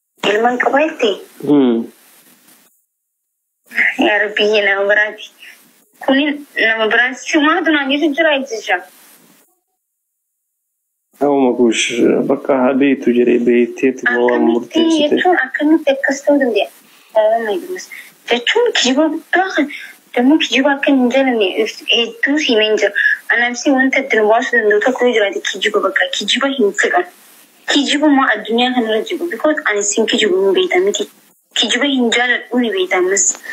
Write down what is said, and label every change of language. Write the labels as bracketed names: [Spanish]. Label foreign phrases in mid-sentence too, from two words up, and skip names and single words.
[Oromo] Ilman qaba jettee? Hmm. Yaa Rabbi, nama biraati. Kuni nama biraati. Shumaatu naan jechuun jira, jechuudha. Akkuma kuush, bakka haa beektu jedhee beekteetu moo waan Akkamitti murteessite? jechuun akkamitti akkas ta'uu danda'a? [English] Oh my goodness. [Oromo] Jechuun kijiba guddaa kan, dammoo kijiba akka hin jaalanne hedduu si himeen jira. Anaaf si wanta adda nu baasuu danda'u tokko yoo jiraate kijiba bakka kijiba hin fedhan. Kijiba moo addunyaa kanarra jiru? Because ani sin kijibu hin beektan miti. Kijiba hin jaaladhu ni beektan mas.